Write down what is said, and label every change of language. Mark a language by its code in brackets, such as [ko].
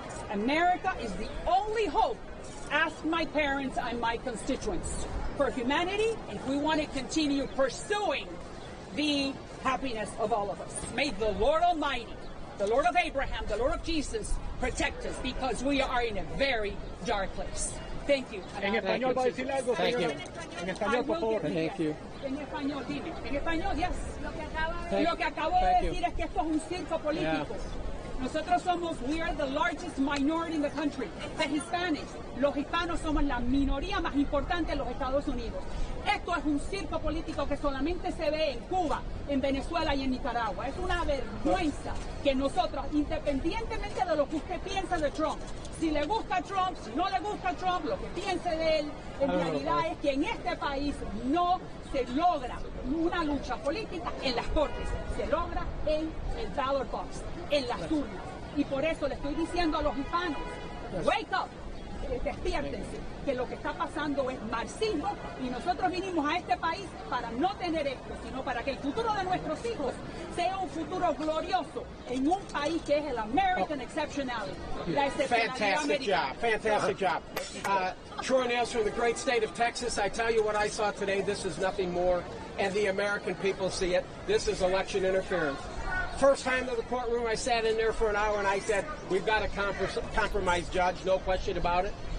[en] America is the only hope, ask my parents and my constituents, for humanity, and if we want to continue pursuing the happiness of all of us. May the Lord Almighty, the Lord of Abraham, the Lord of Jesus, protect us, because we are in a very dark place. Thank you. [es] En español va a decirle algo, señora. En español, por favor. [en] Thank you. [es] En español, dime. En español, [en] yes. [es] Lo que acabo de decir es que esto es un circo político. Nosotros [en] we are the largest minority in the country, the Hispanics. [es] Los hispanos somos la minoría más importante en los Estados Unidos. Esto es un circo político que solamente se ve en Cuba, en Venezuela y en Nicaragua. Es una vergüenza que nosotros, independientemente de lo que usted piensa de Trump, si le gusta Trump, si no le gusta Trump, lo que piense de él, en realidad es que en este país no se logra una lucha política en las cortes, se logra en el [en] ballot box, [es] en las urnas. Y por eso le estoy diciendo a los hispanos, [en] wake up, [es] despiértense, que lo que está pasando es marxismo, y nosotros vinimos a este país para no tener esto, sino para que el futuro de nuestros hijos sea un futuro glorioso en un país que es el [en] American Exceptionality. Fantastic job. Fantastic job. Troy Nails from the great state of Texas. I tell you what I saw today, this is nothing more, and the American people see it. This is election interference. First time to the courtroom, I sat in there for an hour and I said, we've got a compromise judge, no question about it.